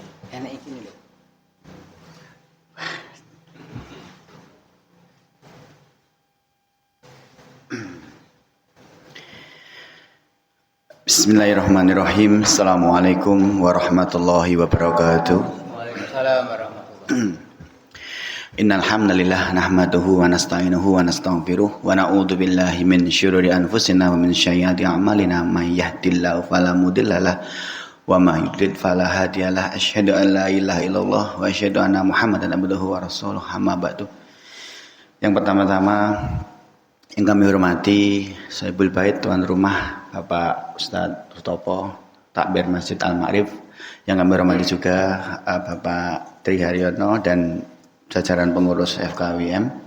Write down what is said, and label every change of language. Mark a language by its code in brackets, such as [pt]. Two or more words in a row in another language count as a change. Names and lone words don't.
[jv] Enak iki lho. [ar] بسم الله الرحمن الرحيم. السلام عليكم ورحمة الله وبركاته. وعليكم السلام ورحمة الله. إن الحمد لله نحمده ونستعينه ونستغفره ونعوذ بالله من شرور أنفسنا ومن سيئات أعمالنا من يهده الله فلا مضل له ومن يضلل فلا هادي له. أشهد أن لا إله إلا الله وأشهد أن محمدا عبده ورسوله. أما بعد. [id] Yang pertama-tama yang kami hormati Sahibul Bait, tuan rumah Bapak Ustadz Rutopo, Takbir Masjid Al-Ma'rif. Yang kami hormati juga Bapak Tri Haryono dan jajaran pengurus FKWM.